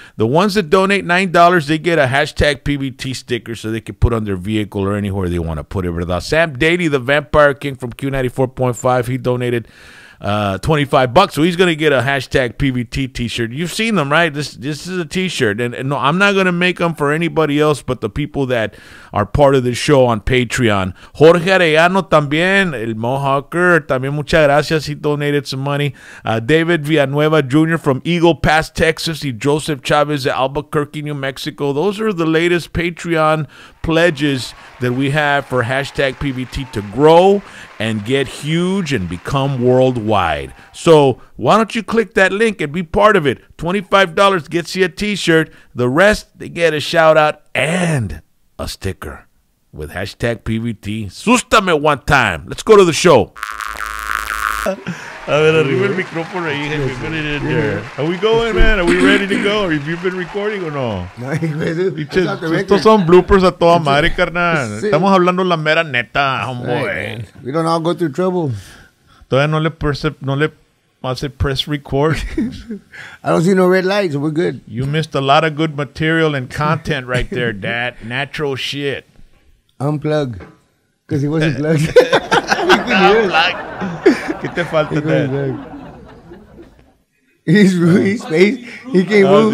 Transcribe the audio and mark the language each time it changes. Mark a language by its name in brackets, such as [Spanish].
[English] The ones that donate $9, they get a hashtag PBT sticker so they can put on their vehicle or anywhere they want to put it. [Spanish] ¿Verdad? [English] Sam Daly, the Vampire King from Q94.5, he donated $25, so he's gonna get a hashtag PVT t-shirt. You've seen them, right? This is a t-shirt, and no, I'm not gonna make them for anybody else but the people that are part of this show on Patreon. [Spanish] Jorge Arellano también, el Mohawker, también muchas gracias. [English] He donated some money. David Villanueva Jr. from Eagle Pass, Texas, y Joseph Chavez de Albuquerque, New Mexico. Those are the latest Patreon pledges that we have for hashtag PVT to grow and get huge and become worldwide. So why don't you click that link and be part of it? $25 gets you a t-shirt. The rest, they get a shout out and a sticker with hashtag PVT. [Spanish] Sústame [English] one time. Let's go to the show. [Spanish] A ver, arriba el micrófono ahí, [English] put it in there. Are we going, man? Are we ready to go? Have you been recording or no? [Spanish] No, Estos son bloopers a toda madre, carnal. Estamos hablando la mera neta, homeboy. [English] We don't all go through trouble. [Spanish] Todavía no le hace [English] press record. I don't see no red lights, so we're good. You missed a lot of good material and content right there, Dad. Natural shit. Unplug. Because he wasn't plugged. [Spanish] ¿Qué te falta, Dad? [English] He's space. He can't move.